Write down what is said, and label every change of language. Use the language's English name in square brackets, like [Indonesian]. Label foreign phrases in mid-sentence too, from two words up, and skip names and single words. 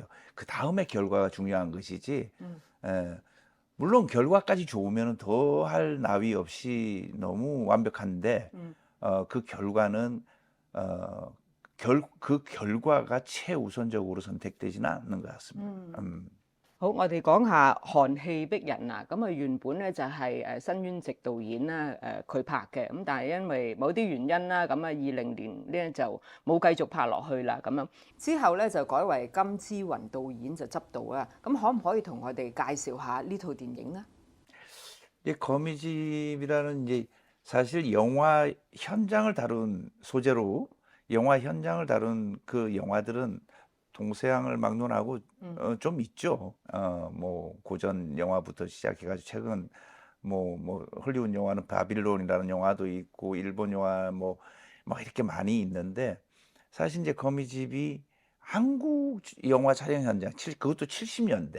[Korean] 그다음에 결과가 중요한 것이지 음。 예 물론 결과까지 좋으면은 더할 나위 없이 너무 완벽한데 음。 그 결과는 어 그 결과가 최우선적으로 선택되지는 않는 것 같습니다. 嗯。 [Cantonese] 好，我哋講下《寒氣逼人》啊，咁啊原本咧就係新淵直導演啦，佢拍嘅，咁但係因為某啲原因啦，咁啊2020咧就冇繼續拍落去啦，咁樣之後咧就改為金之雲導演就執導啊，咁可唔可以同我哋介紹下呢套電影呢？ [Korean] 이 거미집이라는 이제 사실 영화 현장을 다룬 소재로 영화 현장을 다룬 그 영화들은 동서양을 막론하고 음。 좀 있죠. 뭐 고전 영화부터 시작해 가지고 최근 뭐 헐리우드 영화는 바빌론이라는 영화도 있고 일본 영화 뭐 이렇게 많이 있는데 사실 이제 거미집이 한국 영화 촬영 현장 그것도 70 년대